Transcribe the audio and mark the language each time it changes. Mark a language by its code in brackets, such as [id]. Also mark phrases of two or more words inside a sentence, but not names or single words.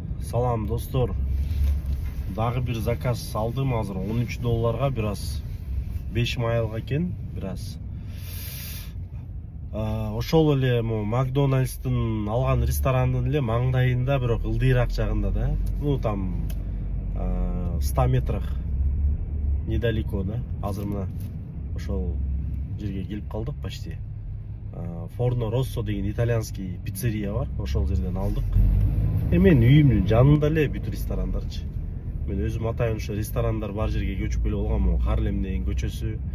[ky] Салам достор. Дагы бир заказ алдым азыр $13 бир аз 5 майлга экен, бир аз. Ошол эле Макдональдстын алган ресторандын эле маңдайында, бирок ылдыйраак жагында да. [ru] Ну там 100 метрах недалеко да. [ky] Азыр мына ошол жерге келип калдык почти. Forno Rosso деген [ru] итальянский пиццерия [ky] бар, ошол жерден алдык. Мен үйүмдүн жанында эле бүт ресторандарчы. Мен өзүм атайын ошо ресторандар бар жерге көчүп келип алгам, Харлем деген көчөсү.